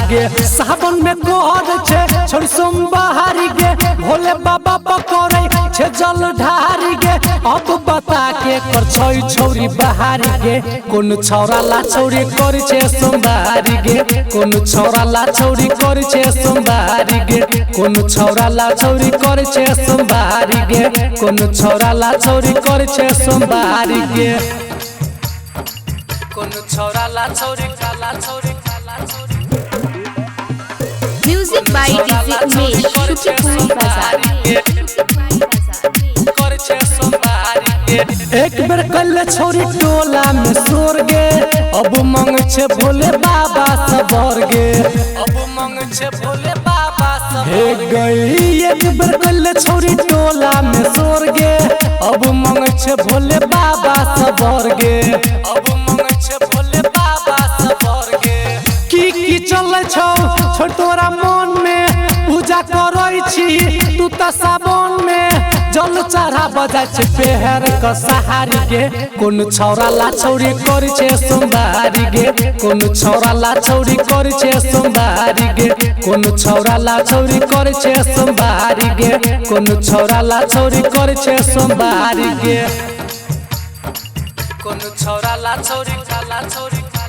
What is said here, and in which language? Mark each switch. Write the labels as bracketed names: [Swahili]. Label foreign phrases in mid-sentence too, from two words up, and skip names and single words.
[Maithili] गे सावन में कोहर छे छोड़ी सोमवारी गे भोले बाबा पकड़े छे जल ढारी गे अब बता के कर छई छोरी बहारी गे कोन छौरा ला छौरी करे छे सोमवारी गे कोन छौरा ला छौरी करे छे सोमवारी गे कोन छौरा ला छौरी करे छे सोमवारी गे कोन छौरा ला छौरी करे छे सोमवारी गे कोन छौरा ला छौरी काला छौरी [English] music by डीजे उमेश शुक्रिया बाजार [Maithili] एक बेर कल छोरी टोला में सोर गे अब मंग छे भोले बाबा सबर गे अब मंग छे भोले बाबा सबर गई एक बेर कल छोरी टोला में सोर गे अब मंग छे भोले बाबा सबर गे अब मंग छे भोले बाबा सबर गे की चले छौ छोड़ तोरा मन में पूजा करै छी तू त सावन में जल चढ़ा बजाय छे पेहर क सहारी गे कोन छौरा ला छौरी करे छे सोमवारी गे कोन छौरा ला छौरी करे छे सोमवारी गे कोन छौरा ला छौरी करे छे सोमवारी गे कोन छौरा ला छौरी करे छे सोमवारी गे कोन छौरा ला छौरी काला छौरी